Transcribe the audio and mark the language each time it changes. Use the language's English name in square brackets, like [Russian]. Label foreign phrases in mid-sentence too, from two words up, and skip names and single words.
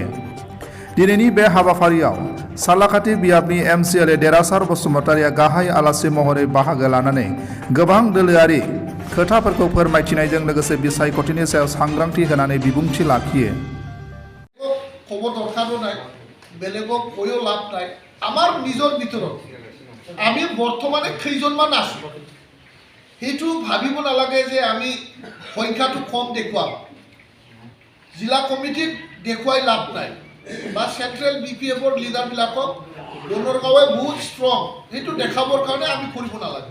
[Bodo] दिनैनि बे हाबाफारियाव सालाखाथि बियाबनि एमसिएलए देरासार बसुमतारिया गाहाय आलासि महरै बाहागो लानानै गोबां दोलोआरि खोथाफोरखौ फोरमायथिनायजों लोगोसे बिसायख'थिनि सायाव सांग्रांथि होनानै बिबुंथि लाखियो। [Assamese] খবৰ দৰকাৰো নাই, बेलेगक কইও লাভ নাই। আমার নিজৰ ভিতৰত আমি বৰ্তমানে কেইজনমান আছো সেইটো ভাবিব নালাগে যে আমি সংখ্যাটো কম দেখুৱাম। জিলা কমিটিক দেখুৱাই লাভ নাই বা সেন্ট্ৰেল বিপিএফৰ লিডাৰবিলাকক বনৰগাঁৱে বহুত ষ্ট্ৰং সেইটো দেখাবৰ কাৰণে আমি কৰিব নালাগে।